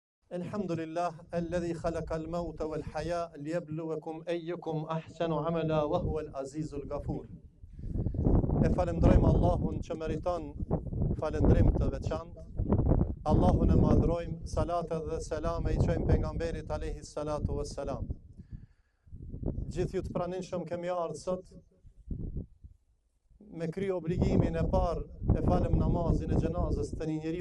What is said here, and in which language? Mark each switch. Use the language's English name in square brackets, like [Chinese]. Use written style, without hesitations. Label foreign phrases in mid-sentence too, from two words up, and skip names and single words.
[Arabic] الحمد لله الذي خلق الموت والحياة ليبلوكم أيكم أحسن عملا وهو العزيز الغفور. [Albanian] E falenderojmë Allahun që meriton falendrim të veçantë. Allahun e madhrojmë, salatë dhe selame i çojmë pejgamberit [Arabic] عليه الصلاة والسلام. [Albanian] Gjithë ju të pranishëm kemi ardhur sot me kry obligimin e parë e falem namazin e xhenazës të një njeriu